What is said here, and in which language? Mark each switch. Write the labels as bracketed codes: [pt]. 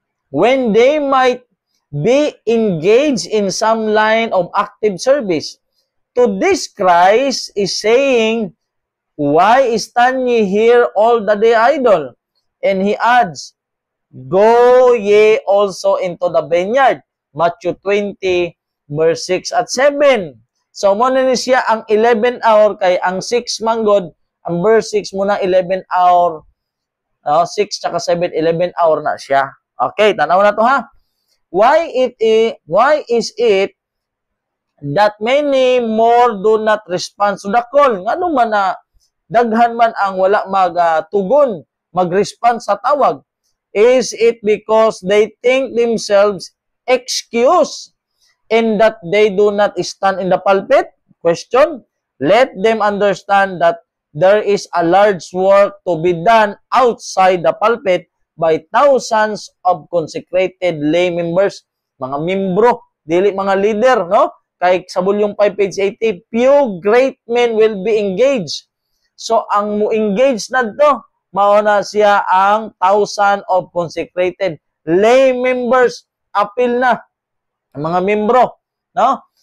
[en] When they might be engaged in some line of active service. To this Christ is saying, why stand ye here all the day idle? And he adds, go ye also into the vineyard. Matthew 20, verse 6 at 7. [ceb] So, muna ni siya ang 11 hour kay ang 6 manggod, ang verse 6 muna 11 hour, 6 tsaka 7, 11 hour na siya. Okay, tanaw na to ha. [en] Why is it that many more do not respond to the call? [ceb] Ngano man na daghan man ang wala magtugon, mag-respond sa tawag? [en] Is it because they think themselves excused in that they do not stand in the pulpit? Question. Let them understand that there is a large work to be done outside the pulpit by thousands of consecrated lay members, [ceb] mga membro, dili mga leader, no? Kay sa bulyong 5 [en] page 80, few great men will be engaged. [ceb] So ang mo engage na to, mao na siya ang [en] thousand of consecrated lay members, [ceb] apil na mga membro, no?